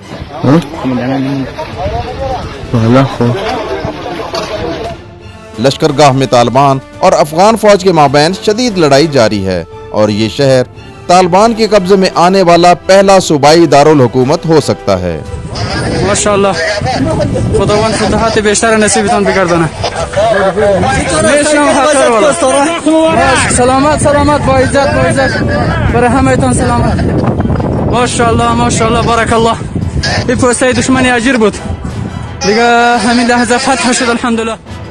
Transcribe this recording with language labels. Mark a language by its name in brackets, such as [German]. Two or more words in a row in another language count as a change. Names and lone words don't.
[Urdu] لشکرگاہ میں طالبان اور افغان فوج کے مابین شدید لڑائی جاری ہے اور یہ شہر طالبان کے قبضے میں آنے والا پہلا صوبائی دارالحکومت ہو سکتا ہے۔ [Persian] ماشاءاللہ خداوند فتوحات بیشتر نصیبتان بگردانه۔ سلامت سلامت با عزت برای همه‌تان سلامت۔ [Arabic] ماشاءالله بارک الله. [Persian] این پوسته دشمنی اجیر بود دیگه، همین لحظه فتح شد الحمدلله.